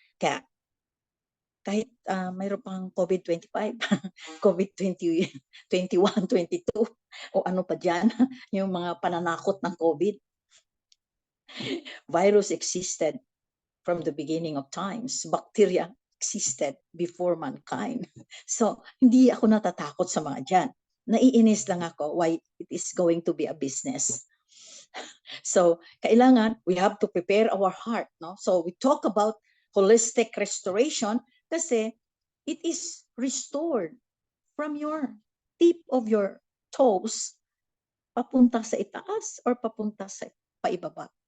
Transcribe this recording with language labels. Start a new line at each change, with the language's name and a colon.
Filipino: Kaya kahit mayroon pang COVID-25, COVID-20, 21, 22, o ano pa dyan, yung mga pananakot ng COVID.
English: Virus existed from the beginning of times. Bacteria existed before mankind.
Filipino: So, hindi ako natatakot sa mga dyan. Naiinis lang ako
English: why it is going to be a business. So,
Filipino: kailangan,
English: we have to prepare our heart. No? So, we talk about holistic restoration
Filipino: kasi
English: it is restored from your tip of your toes
Filipino: papunta sa itaas or papunta sa paibaba.